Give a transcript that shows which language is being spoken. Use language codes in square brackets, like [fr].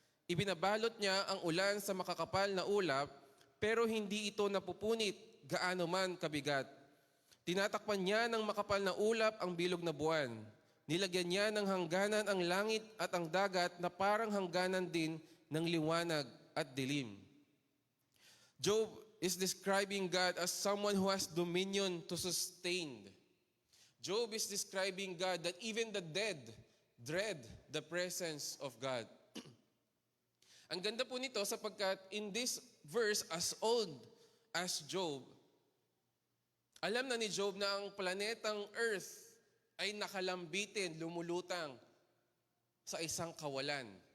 [tl] Ibinabalot niya ang ulan sa makakapal na ulap, pero hindi ito napupunit gaano man kabigat. Tinatakpan niya ng makapal na ulap ang bilog na buwan. Nilagyan niya ng hangganan ang langit at ang dagat na parang hangganan din ng liwanag at dilim. [en] Job is describing God as someone who has dominion to sustain. Job is describing God that even the dead dread the presence of God. [tl] Ang ganda po nito sapagkat [en] in this verse, as old as Job, [tl] alam na ni Job na ang planetang Earth ay nakalambitin, lumulutang sa isang kawalan.